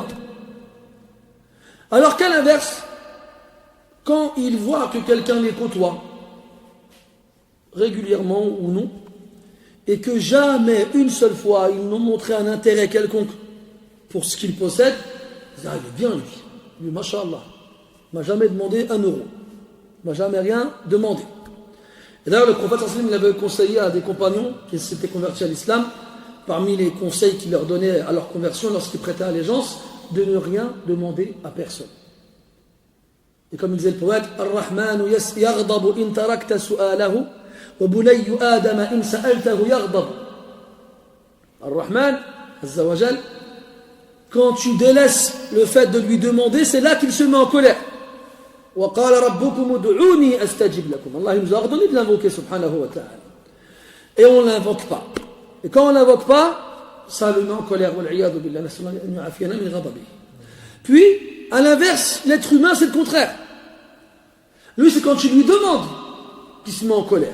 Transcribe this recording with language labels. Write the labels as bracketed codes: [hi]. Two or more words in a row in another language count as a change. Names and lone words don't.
[fr] Alors qu'à l'inverse, quand ils voient que quelqu'un les côtoie, régulièrement ou non, et que jamais une seule fois ils n'ont montré un intérêt quelconque pour ce qu'il possède, ils disent, ah, il est bien lui, masha'Allah, il m'a jamais demandé 1 euro, il m'a jamais rien demandé. Et d'ailleurs, le prophète [ar] صلى الله عليه وسلم, [fr] il avait conseillé à des compagnons qui s'étaient convertis à l'islam, parmi les conseils qu'il leur donnait à leur conversion lorsqu'ils prêtaient allégeance, de ne rien demander à personne. Et comme il disait le poète, [ar] الرحمن يغضب إن تركت سؤاله وبني آدم إن سألته يغضب. الرحمن عز وجل, [fr] quand tu délaisses le fait de lui demander, c'est là qu'il se met en colère. [ar] وقال ربكم ادعوني أستجب لكم. [fr] Allah il nous a ordonné de l'invoquer, [ar] سبحانه وتعالى. [fr] Et on ne l'invoque pas. Et quand on ne l'invoque pas, ça le met en colère. Puis, à l'inverse, l'être humain, c'est le contraire. Lui, c'est quand tu lui demandes qu'il se met en colère.